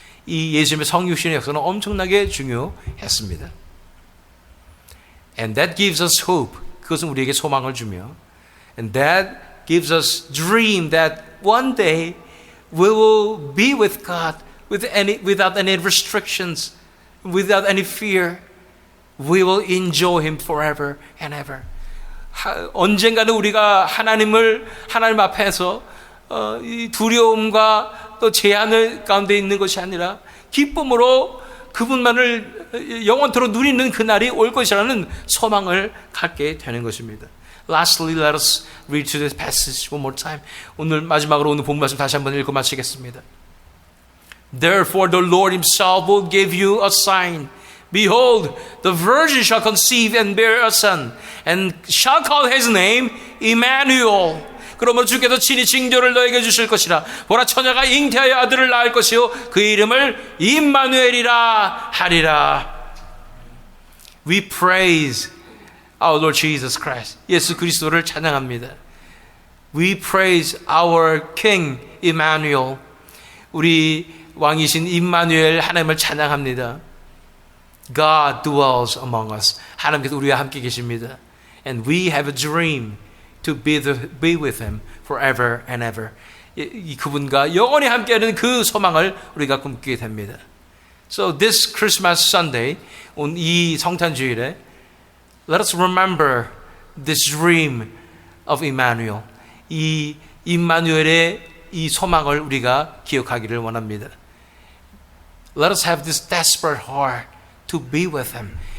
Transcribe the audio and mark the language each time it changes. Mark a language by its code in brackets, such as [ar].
[ko] 이 예수님의 성육신의 역사는 엄청나게 중요했습니다. [en] And that gives us hope. [ko] 그것은 우리에게 소망을 주며, [en] and that gives us dream that one day we will be with God without any restrictions, without any fear. We will enjoy Him forever and ever. [ko] 언젠가는 우리가 하나님 앞에서 이 두려움과 또 제한을 가운데 있는 것이 아니라 기쁨으로 그분만을 영원토록 누리는 그날이 올 것이라는 소망을 갖게 되는 것입니다. [en] Lastly, let us read to this passage one more time. [ko] 오늘 마지막으로 오늘 본 말씀 다시 한번 읽고 마치겠습니다. [en] Therefore the Lord Himself will give you a sign. Behold, the virgin shall conceive and bear a son, and shall call his name Emmanuel. [ko] 그러므로 주께서 친히 징조를 너에게 주실 것이라. 보라, 처녀가 잉태하여 아들을 낳을 것이요 그 이름을 임마누엘이라 하리라. [en] We praise our Lord Jesus Christ. [ko] 예수 그리스도를 찬양합니다. [en] We praise our King Emmanuel. [ko] 우리 왕이신 임마누엘 하나님을 찬양합니다. [en] God dwells among us. [ko] 하나님께서 우리와 함께 계십니다. [en] And we have a dream to be with Him forever and ever. [ko] 그분과 영원히 함께하는 그 소망을 우리가 꿈꾸게 됩니다. [en] So this Christmas Sunday, [ko] 이 성탄주일에 [en] let us remember this dream of Emmanuel. [ko] 이 임마누엘의 이 소망을 우리가 기억하기를 원합니다. [en] Let us have this desperate heart to be with Him.